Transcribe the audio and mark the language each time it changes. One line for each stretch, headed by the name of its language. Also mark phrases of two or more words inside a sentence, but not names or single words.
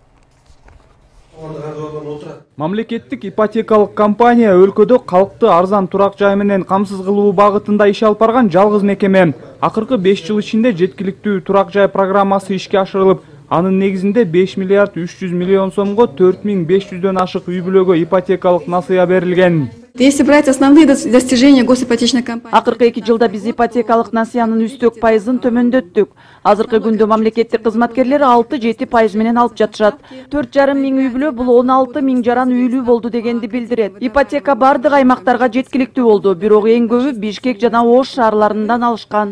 Kyrgyz: Мамлекеттик ипотекалык компания өлкөдө калкты арзан турак жай менен камсыз кылуу багытында иш алып барган жалгыз мекеме. Акыркы 5 жыл ичинде жеткиликтүү турак жай программасы ишке ашырылып, анын негизинде 5 миллиард 300 миллион сомго 4500дөн ашык үй бүлөгө ипотекалык насыя берилген.
Russian: Если брать основные достижения госипотечной компании.
Kyrgyz: Акыркы 2 жылда биз ипотекалык насыянын үстөк пайызын төмөндөттүк. Азыркы күндө мамлекеттик кызматкерлер 6-7% менен алып жатышат. 4,5 миң үй бүлө бул 16 миң жаран үйлүү болду дегенди билдирет. Ипотека бардык аймактарга жеткиликтүү болду, бирок эң көбү Бишкек жана Ош шаарларынан алышкан.